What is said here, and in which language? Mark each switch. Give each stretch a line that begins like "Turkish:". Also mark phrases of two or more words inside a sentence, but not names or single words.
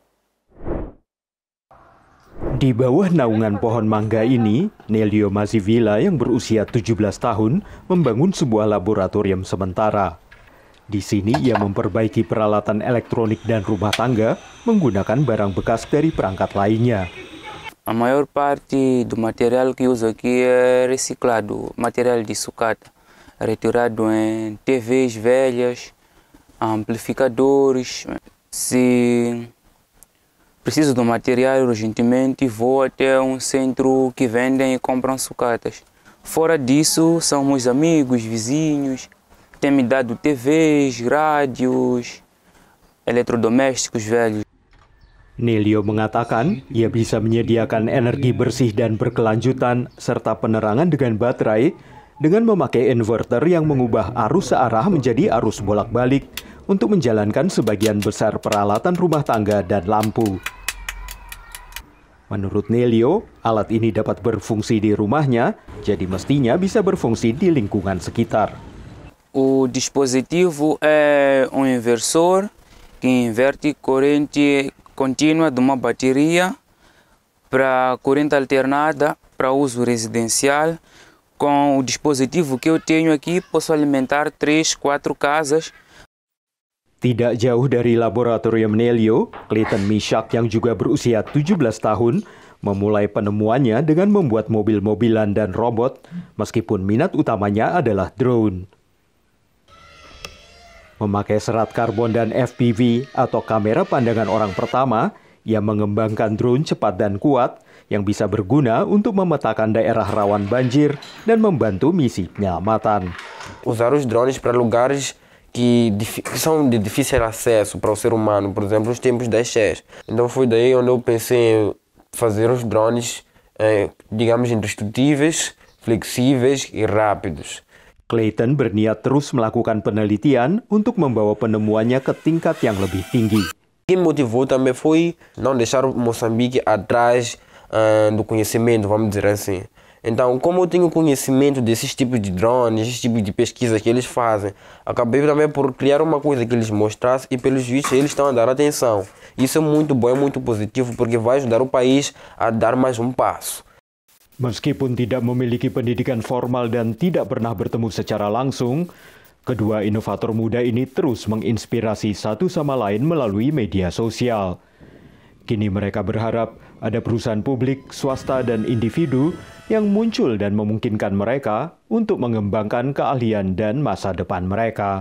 Indonesian: Di bawah naungan pohon mangga ini, Nelio Mazivila yang berusia 17 tahun membangun sebuah laboratorium sementara. Di sini ia memperbaiki peralatan elektronik dan rumah tangga menggunakan barang bekas dari perangkat lainnya.
Portuguese: A maior parte do material que uso aqui é reciclado, material de sucata, retirado em TVs velhas, amplificadores. Se preciso do material urgentemente, vou até um centro que vendem e compram sucatas. Fora disso, são meus amigos, vizinhos, tem me dado TVs, rádios, eletrodomésticos velhos.
Indonesian: Nelio mengatakan ia bisa menyediakan energi bersih dan berkelanjutan serta penerangan dengan baterai dengan memakai inverter yang mengubah arus searah menjadi arus bolak-balik untuk menjalankan sebagian besar peralatan rumah tangga dan lampu. Menurut Nelio, alat ini dapat berfungsi di rumahnya, jadi mestinya bisa berfungsi di lingkungan sekitar.
Portuguese: O dispositivo é um inversor que inverte corrente contínua de uma bateria para corrente alternada para uso residencial. Com o dispositivo que eu tenho aqui, posso alimentar 3, 4 casas.
Indonesian: Tidak jauh dari laboratorium Nelio, Clayton Mishak yang juga berusia 17 tahun memulai penemuannya dengan membuat mobil-mobilan dan robot, meskipun minat utamanya adalah drone. Memakai serat karbon dan FPV atau kamera pandangan orang pertama, ia mengembangkan drone cepat dan kuat yang bisa berguna untuk memetakan daerah rawan banjir dan membantu misi penyelamatan.
Portuguese: Usar os drones para lugares que são de difícil acesso para o ser humano, por exemplo, os tempos das cheias. Então foi daí onde eu pensei em fazer os drones, digamos, indestrutíveis, flexíveis e rápidos.
Indonesian: Clayton berniat terus melakukan penelitian untuk membawa penemuannya ke tingkat yang lebih tinggi.
Portuguese: O que me motivou também foi não deixar Moçambique atrás do conhecimento, vamos dizer assim. Então, como eu tenho conhecimento desses tipos de drones, esses tipos de pesquisas que eles fazem, acabei também por criar uma coisa que eles mostrassem e, pelos vistos, eles estão a dar atenção. Isso é muito bom, é muito positivo, porque vai ajudar o país a dar mais um passo.
Indonesian: Meskipun tidak memiliki pendidikan formal dan tidak pernah bertemu secara langsung, kedua inovator muda ini terus menginspirasi satu sama lain melalui media sosial. Kini mereka berharap ada perusahaan publik, swasta, dan individu yang muncul dan memungkinkan mereka untuk mengembangkan keahlian dan masa depan mereka.